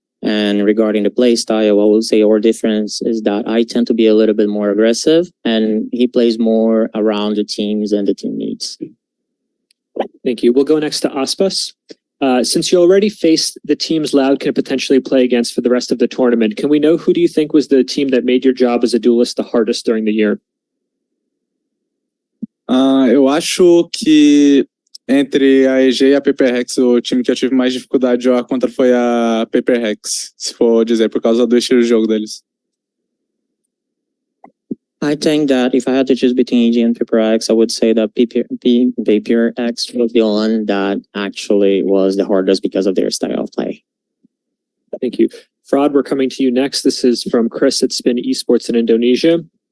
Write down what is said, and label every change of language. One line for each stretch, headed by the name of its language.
English: And regarding the play style, I would say our difference is that I tend to be a little bit more aggressive, and he plays more around the teams and the team needs. Thank you. We'll go next to Aspas. Since you already faced the teams Loud can potentially play against for the rest of the tournament, can we know who do you think was the team that made your job as a duelist the hardest during the year?
Portuguese: Eu acho que entre a EG e a Paper Rex, o time que eu tive mais dificuldade de jogar contra foi a Paper Rex, se for dizer, por causa do estilo de jogo deles.
English: I think that if I had to choose between EG and Paper X, I would say that Paper X was the one that actually was the hardest because of their style of play. Thank you. Fraud, we're coming to you next. This is from Chris at Spin Esports in Indonesia.